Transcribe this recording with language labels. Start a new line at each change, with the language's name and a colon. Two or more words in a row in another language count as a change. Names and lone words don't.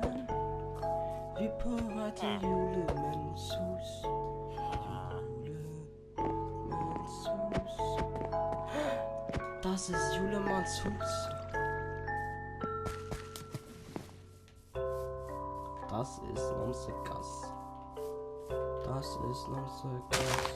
Danish: Vi er på vej til julemandens hus. Julemandens hus.
German: Das ist Julemandens Hus. Das ist unser Gast. Das ist unser Gast.